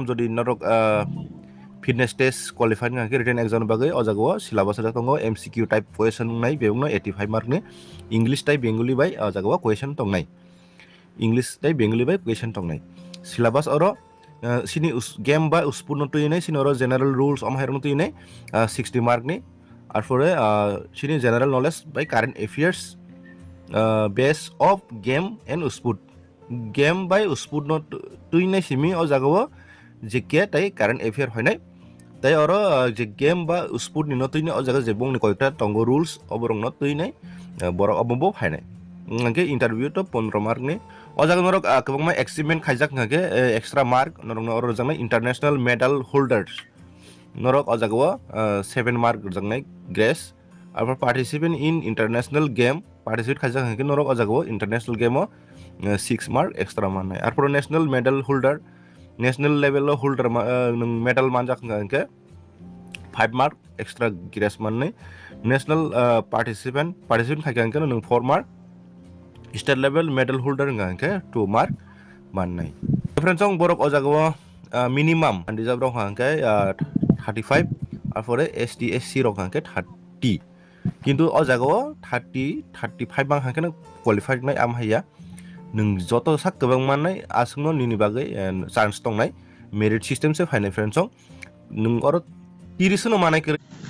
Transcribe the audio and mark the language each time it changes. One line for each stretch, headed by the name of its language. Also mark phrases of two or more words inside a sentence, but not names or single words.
Kok Borok: जदि नरक
English: fitness test qualified
Kok Borok: नांके
English: written exam
Kok Borok: बागै अजागो सिलेबास दंगो
English: MCQ type question
Kok Borok: नाय बेवनो 85 मार्क नि
English: English type Bengali
Kok Borok: बाय अजागो क्वेश्चन दंनाय
English: English type Bengali
Kok Borok: बाय क्वेश्चन दंनाय सिलेबास अरो सिनी गेम बा स्पोर्ट नतुइनाय सिनी अरो
English: general rules
Kok Borok: अमहायर नतुइनाय 60 मार्क नि आरपरे सिनी
English: general knowledge
Kok Borok: बाय
English: current affairs base of game and
Kok Borok: स्पोर्ट गेम बाय स्पोर्ट नतुइनाय सिमी ओ जागो जेके ताय
English: current affair
Kok Borok: होयनाय ताय अरो जे गेम बा स्पोर्ट नि नतुइनाय ओ जागा जे बंनि कयटा तंगो रुल्स अबरंग नतुइनाय बर अबबो फायनाय नंगे इंटरव्यू तो 15 मार्क नि अजाग नरक गोबां एक्सिपमेंट खायजाक नगे एक्स्ट्रा मार्क नरक अरो जंनाय
English: international medal holders
Kok Borok: नरक अजागो 7 मार्क जंनाय ग्रेस आरो
English: participate in international game
Kok Borok: पार्टिसिपेट खायजाक नगे नरक अजागो
English: international game
Kok Borok: 6 मार्क एक्स्ट्रा मारनाय आरो
English: national medal holder national level holder
Kok Borok: nung medal manjak ke 5
English: mark extra grace
Kok Borok: manne
English: national participant
Kok Borok: khakan ke nung 4
English: mark state level medal holder
Kok Borok: ke 2 mark mannai friends ong borok o jago minimum andi jabrok ke 35 apore ST SC rok ke 30 কিন্তু o jago 35 bang ke qualified nai am haya nung joto sak gobang mannai asungno nini bagai chance tongnai
English: merit system
Kok Borok: se fainai friends ong nung oro 30 no manai ke